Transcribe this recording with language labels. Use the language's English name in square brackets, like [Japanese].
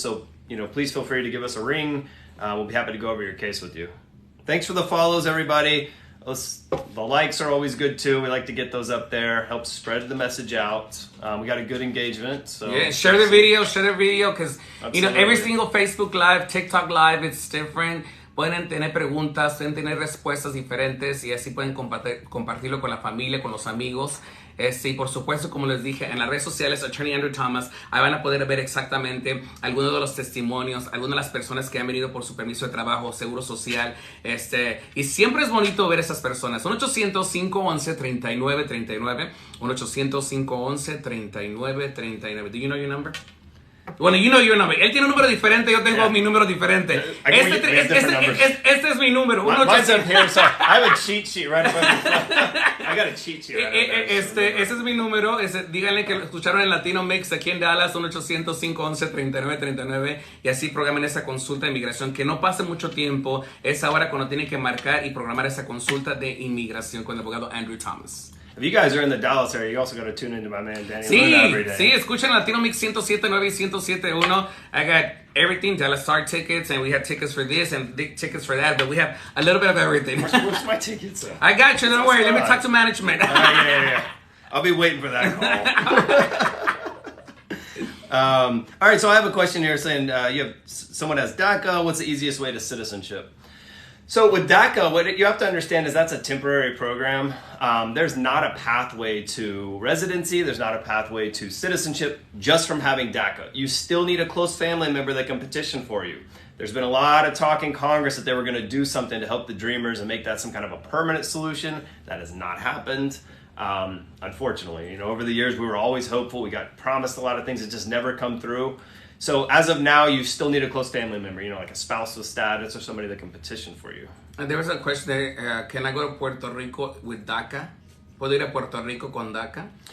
[English] So, you know, please feel free to give us a ring. We'll be happy to go over your case with you. Thanks for the follows, everybody. The likes are always good too. We like to get those up there. Helps spread the message out. We got a good engagement. So yeah, share the video because you know every single Facebook Live, TikTok Live, it's different. [Spanish] Pueden tener preguntas, pueden tener respuestas diferentes y así pueden compartirlo con la familia, con los amigos. Y por supuesto, como les dije, en las redes sociales, Attorney Andrew Thomas, ahí van a poder ver exactamente algunos de los testimonios, algunas de las personas que han venido por su permiso de trabajo, seguro social. Y siempre es bonito ver esas personas. 1-800-511-3939. [English] 1-800-511-3939. Do you know your number? Bueno, you know your number. [Spanish] Él tiene un número diferente, yo tengo mi número diferente. Este es mi número. [English] Mine's up here, so I have a cheat sheet right above me. I got a cheat sheet right above there. [Spanish] Ese es mi número. Díganle que lo escucharon en Latino Mix aquí en Dallas, 1-800-511-3939. Y así programen esa consulta de inmigración. Que no pase mucho tiempo. Es ahora cuando tienen que marcar y programar esa consulta de inmigración con el abogado Andrew Thomas. [English] If you guys are in the Dallas area, you also got to tune into my man Danny. [Spanish] Sí, escuchen Latino Mix 107.9 y 107.1. [English] I got everything, Dallas Star tickets, and we have tickets for this and tickets for that, but we have a little bit of everything. Where's my tickets? I got you, don't worry. Let me talk to management. Yeah. I'll be waiting for that call. All right, so I have a question here saying someone has DACA. What's the easiest way to citizenship? So with DACA, what you have to understand is that's a temporary program. There's not a pathway to residency. There's not a pathway to citizenship just from having DACA. You still need a close family member that can petition for you. There's been a lot of talk in Congress that they were going to do something to help the Dreamers and make that some kind of a permanent solution. That has not happened. Unfortunately, you know, over the years we were always hopeful. We got promised a lot of things that just never come through. So as of now, you still need a close family member, you know, like a spouse with status or somebody that can petition for you. And there was a question there, can I go to Puerto Rico with DACA? [Spanish] ¿Puedo ir a Puerto Rico con DACA?